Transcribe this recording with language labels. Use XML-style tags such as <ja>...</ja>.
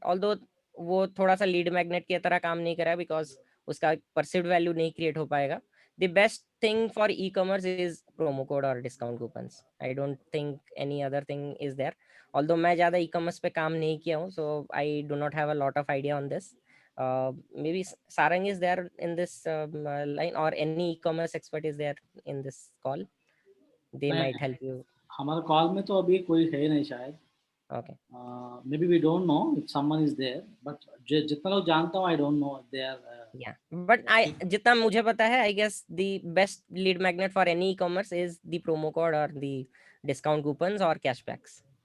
<hi>Although वो थोड़ा सा lead magnet की तरह काम नहीं करा</hi> <en>because</en> <hi>उसका perceived value नहीं create हो पाएगा.</hi> <en>The best thing for e-commerce is promo code or discount coupons. I don't think any other thing is there. Although</en> <hi>मैं ज़्यादा e-commerce पे काम नहीं किया हूँ,</hi> <en>so I do not have a lot of idea on this. Maybe Sarang is there in this line, or any e-commerce expert is there in this call. They might help you.</en> <hi>हमारे call में तो अभी कोई है नहीं शायद.</hi> <en>Okay. Maybe we don't know if someone is there, but</en> <hi>जितना लोग जानता हूँ,</hi> <en>I don't know if they are. Yeah, but</en> <hi>जितना मुझे पता है,</hi> <en>I guess the best lead magnet for any e-commerce is the promo code or the discount coupons or cashbacks.</en>